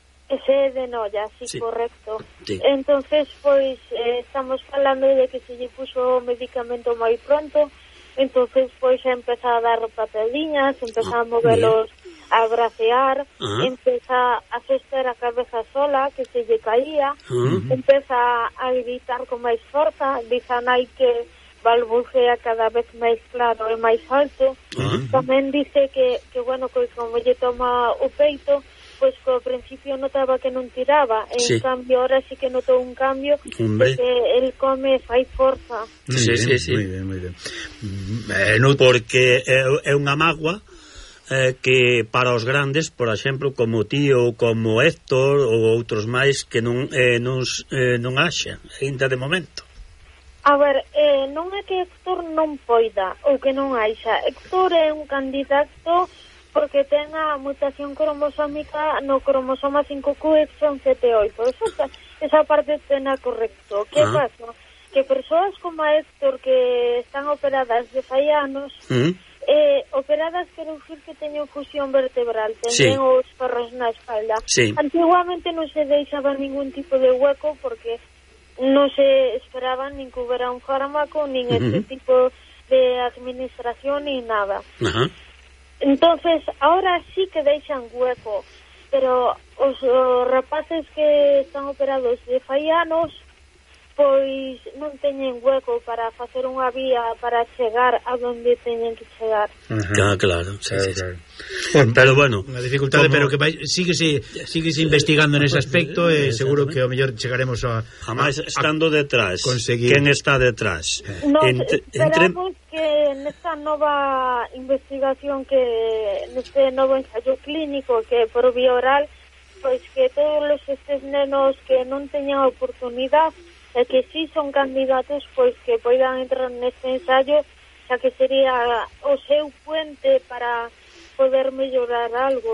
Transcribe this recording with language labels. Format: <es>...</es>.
<es>Ese de noia, sí, sí, correcto. Sí.</es> <gl>Entonces, pois, estamos falando de que se lle puso o medicamento moi pronto, entonces, pois, empeza a dar papeliñas, empeza a moverlos, a bracear, empeza a sostener a cabeza sola, que se lle caía, uh-huh, empeza a gritar con máis forza, dizan aí que balbucea cada vez máis claro e máis alto. Uh-huh. Tamén dice que, bueno, que como lle toma o peito, pois que ao principio notaba que non tiraba, en sí, cambio, ahora sí que notou un cambio, que el come, fai forza. Sí, sí, sí.</gl> <es>Muy bien, muy bien.</es> <gl>No, porque é unha magua que para os grandes, por exemplo, como tío, como Héctor ou outros máis, que non axa, ainda de momento. A ver, non é que Héctor non poida ou que non axa. Héctor é un candidato porque ten a mutación cromosómica no cromosoma 5Q17.8. Esa parte ten a correcto. Que pasa? Que persoas como Héctor que están operadas de fai anos, operadas quero dicir que teñen fusión vertebral, teñen sí, os ferros na espalda. Sí. Antiguamente non se deixaba ningún tipo de hueco porque non se esperaba nin que hubiera un fármaco, nin este tipo de administración, nin nada. Entonces, ahora sí que deixan hueco, pero os rapaces que están operados de fai anos, pois non teñen hueco para facer unha vía para chegar a donde teñen que chegar.</gl> <es>Uh-huh. Claro, sí, claro, sí, claro. Pero bueno, una dificultad, como, pero que sigue investigando en ese aspecto, seguro que a lo mejor llegaremos a... Jamás estando detrás. Conseguir. ¿Quién está detrás? Esperamos que en esta nueva investigación, que en este nuevo ensayo clínico, que por vía oral, pues que todos los estos nenos que no tenían oportunidad, que sí son candidatos, pues que puedan entrar en este ensayo, ya que sería</es> <gl>o seu puente para poder mellorar algo.</gl>